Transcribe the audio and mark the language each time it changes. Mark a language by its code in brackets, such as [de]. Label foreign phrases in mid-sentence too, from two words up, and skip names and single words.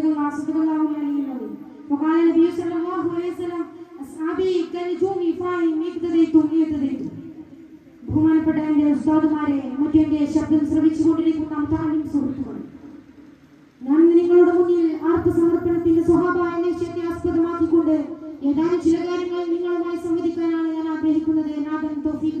[ar] صدق الله العلي العظيم. وقال النبي صلى الله عليه وسلم أصحابي كالنجوم فاهم اقتديتم اهتديتم. [ml] ബഹുമാനപ്പെട്ട എൻ്റെ ഉസ്താദുമാരെ, മറ്റെൻ്റെ ശബ്ദം ശ്രവിച്ചുകൊണ്ടിരിക്കുന്ന താലിം സുഹൃത്തുക്കൾ, ഞാൻ നിങ്ങളുടെ മുന്നിൽ ആത്മസമർപ്പണത്തിന്റെ സ്വഭാവ ലക്ഷ്യത്തെ ആസ്പദമാക്കിക്കൊണ്ട് ഏതാനും ചില കാര്യങ്ങൾ നിങ്ങളുമായി സംവദിക്കാനാണ് ഞാൻ ആഗ്രഹിക്കുന്നത്.